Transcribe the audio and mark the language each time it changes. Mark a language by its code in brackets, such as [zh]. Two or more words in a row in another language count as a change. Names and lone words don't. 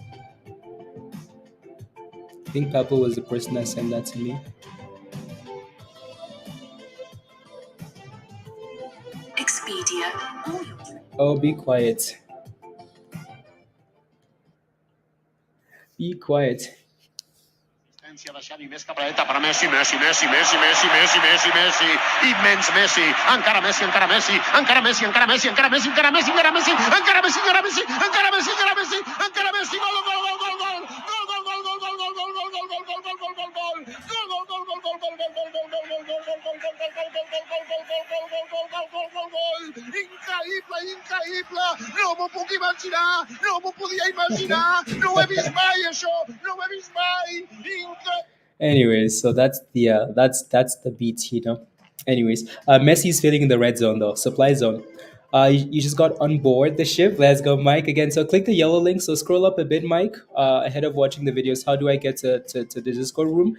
[en] I think Pablo was the person that sent that to me. Expedia. Oh, be quiet. Be quiet. [ca] Assistència de Xavi, més cap a la dreta per a Messi, Messi, Messi, Messi, Messi, Messi, Messi, Messi, immens Messi, encara Messi, encara Messi, encara Messi, encara Messi, encara Messi, encara Messi, encara Messi, encara Messi, encara Messi, encara Messi, encara Messi, encara Messi, gol, gol, gol, gol, gol, increïble, increïble, no m'ho puc imaginar, no m'ho podia imaginar, no ho he vist mai això, no ho he vist mai, increïble. [en] Anyways, so that's the beat. Anyways, Messi's feeling in the red zone though, supply zone. You just got on board the ship. Let's go, Mike. Again, so click the yellow link. So scroll up a bit, Mike. Ahead of watching the videos, how do I get to the Discord room?